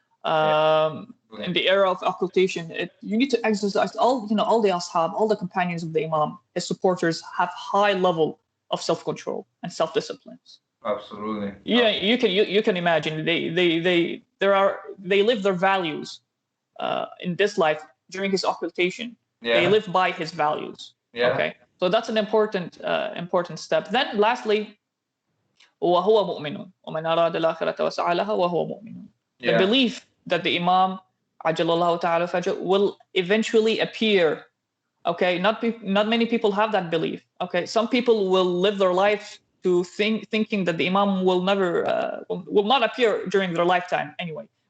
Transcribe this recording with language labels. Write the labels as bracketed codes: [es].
[en] In the era of occultation, you need to exercise all the ashab, all the companions of the imam, his supporters have high level of self-control and self-discipline. Absolutely. Yeah, you can imagine they live their values in this life during his occultation. They live by his values. Okay, so that's an important step. Then lastly, [ar] وهو مؤمن ومن أراد الآخرة وسعى لها وهو مؤمن. [en] The belief that the Imam [ar] عجل الله تعالى فجأة [en] will eventually appear. Okay, not many people have that belief. Okay, some people will live their life to thinking that the Imam will never will not appear during their lifetime anyway.